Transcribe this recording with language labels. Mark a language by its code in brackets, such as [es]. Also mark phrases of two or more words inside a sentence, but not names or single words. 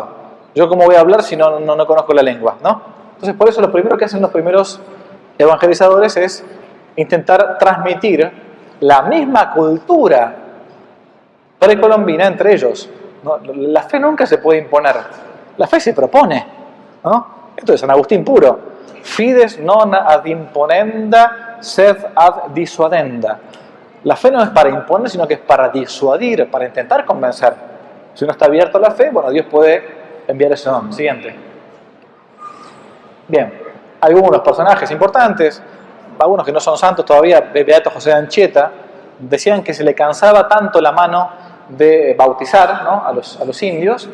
[es] Yo cómo voy a hablar si no conozco la lengua, ¿no? Entonces por eso lo primero que hacen los primeros evangelizadores es intentar transmitir la misma cultura precolombina entre ellos, ¿no? La fe nunca se puede imponer, la fe se propone, ¿no? Esto es San Agustín puro: [la] fides non ad imponenda sed ad dissuadenda. [es] La fe no es para imponer, sino que es para disuadir, para intentar convencer. Si uno está abierto a la fe, bueno, Dios puede enviar ese don. Siguiente. Bien, algunos personajes importantes, algunos que no son santos todavía, Beato José de Anchieta, decían que se le cansaba tanto la mano de bautizar, ¿no?, a los indios.